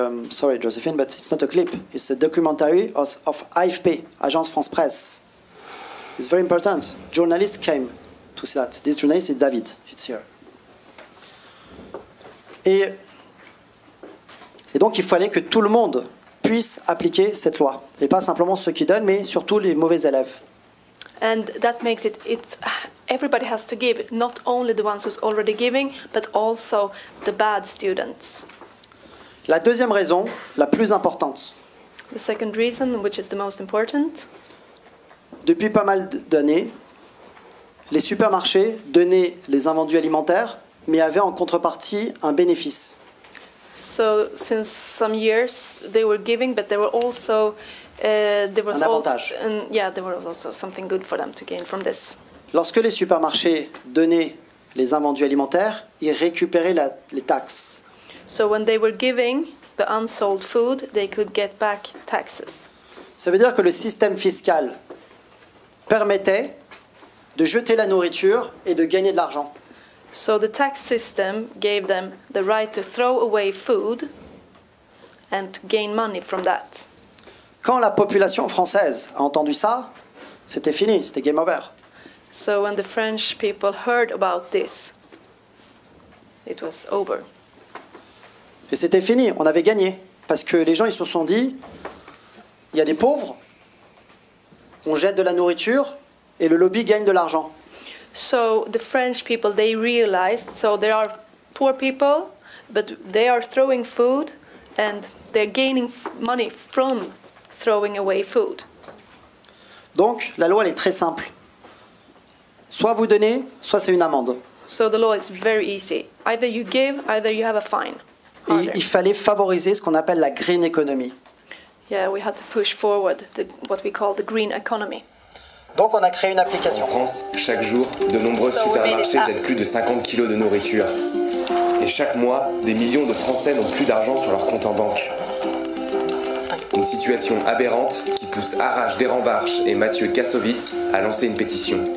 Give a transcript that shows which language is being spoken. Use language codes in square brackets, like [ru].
[en] Sorry, Josephine, but it's not a clip. It's a documentary of AFP, Agence France Presse. It's very important. Journalists came to see that. This journalist is David. It's here. [fr] Et donc, il fallait que tout le monde puisse appliquer cette loi. Et pas simplement ceux qui donnent, mais surtout les mauvais élèves. [en] And that makes everybody has to give, not only the ones who's already giving, but also the bad students. [fr] La deuxième raison, la plus importante. [en] The second reason, which is the most important. [fr] Depuis pas mal d'années, les supermarchés donnaient les invendus alimentaires, mais avaient en contrepartie un bénéfice. [en] So since some years they were giving, but there were also there was also something good for them to gain from this. [fr] Lorsque les supermarchés donnaient les invendus alimentaires, ils récupéraient les taxes. [en] So when they were giving the unsold food, they could get back taxes. [fr] Ça veut dire que le système fiscal permettait de jeter la nourriture et de gagner de l'argent. [en] So the tax system gave them the right to throw away food and gain money from that. [fr] Quand la population française a entendu ça, c'était fini, c'était game over. [en] So when the French people heard about this, it was over. [fr] Et c'était fini, on avait gagné. Parce que les gens ils se sont dit, il y a des pauvres, on jette de la nourriture et le lobby gagne de l'argent. [en] So the French people, they realized, so there are poor people, but they are throwing food and they're gaining money from throwing away food. [fr] Donc la loi elle est très simple. Soit vous donnez, soit c'est une amende. [en] So the law is very easy. Either you give, either you have a fine. [fr] Et il fallait favoriser ce qu'on appelle la green economy. [en] Yeah, we had to push forward what we call the green economy. [fr] Donc on a créé une application. En France, chaque jour, de nombreux supermarchés jettent plus de 50 kilos de nourriture. Et chaque mois, des millions de Français n'ont plus d'argent sur leur compte en banque. Une situation aberrante qui pousse Arash Derambarch et Mathieu Kassovitz à lancer une pétition.